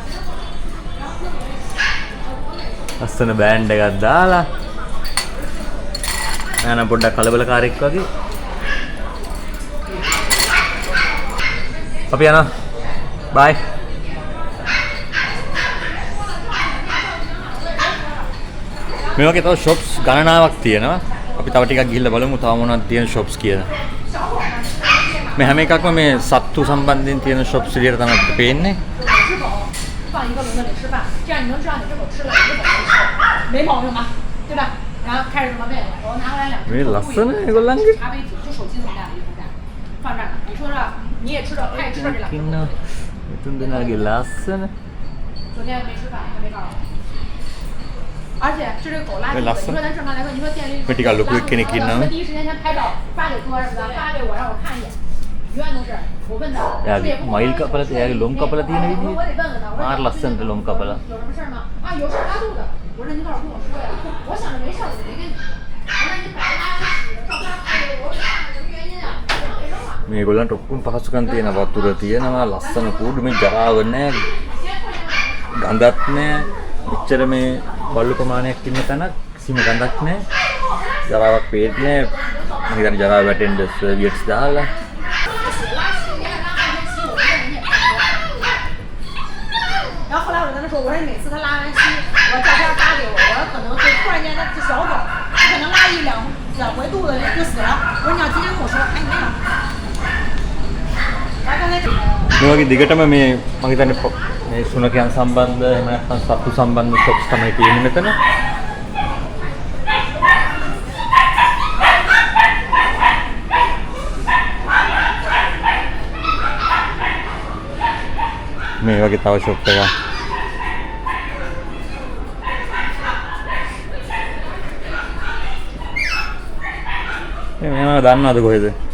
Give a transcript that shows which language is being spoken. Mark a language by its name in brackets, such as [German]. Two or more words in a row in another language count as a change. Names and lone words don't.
[Sinhala] ලස්සන බෑන්ඩ් එකක් දාලා මම පොඩ්ඩක් කලබලකාරයෙක් වගේ අපි යනවා බයි මේ වගේ තව shops ගණනාවක් තියෙනවා අපි තව ටිකක් ගිහිල්ලා බලමු තව මොනවද තියෙන shops කියලා මේ හැම එකක්ම මේ සත්තු සම්බන්ධයෙන් තියෙන shops විදියට තමයි අපිට පේන්නේ [Chinese] 放一个笼子里吃饭，这样你能知道你这口吃了一个怎么吃，没毛病吧？对吧？然后开始准备，我拿回来两只茶杯子，就手机这么大的一个蛋，放这儿呢。你说说，你也吃着，他也吃着这两个。昨天没吃饭，他没告诉我。而且这是狗拉肚子，你说咱正常来说，你说店里，我们第一时间先拍照发给哥是吧？发给我让我看一眼。 [Sinhala] යාගේ මයිල් කපලා තියාගේ ලොම් කපලා තියෙන විදිය මාර ලස්සනට ලොම් කපලා මේගොල්ලන්ට ඔක්කොම පහසුකම් තියෙන වතුර තියෙනවා ලස්සන කූඩු මේ ජරාව නැහැ ගඳක් නැහැ මෙච්චර මේ බල්ලු ප්‍රමාණයක් ඉන්න තැනක් කිසිම ගඳක් නැහැ ජරාවක් පේන්නේ නැහැ මම හිතන්නේ ජරාව වැටෙන්න සර්වියට්ස් දාලා [Chinese] 我说每次他拉完稀，我照片发给我，我可能就突然间那只小狗，可能拉一两回肚子就死了。我说你要提前跟我说，哎没有。 [Sinhala] මේ වගේ දිගටම මේ මම හිතන්නේ මේ සුනකයන් සම්බන්ධ එහෙම නැත්නම් සත්තු සම්බන්ධ shops තමයි තියෙන්නේ මෙතන. මේ වගේ තව shop එකක් මේවා දන්නවද කොහෙද?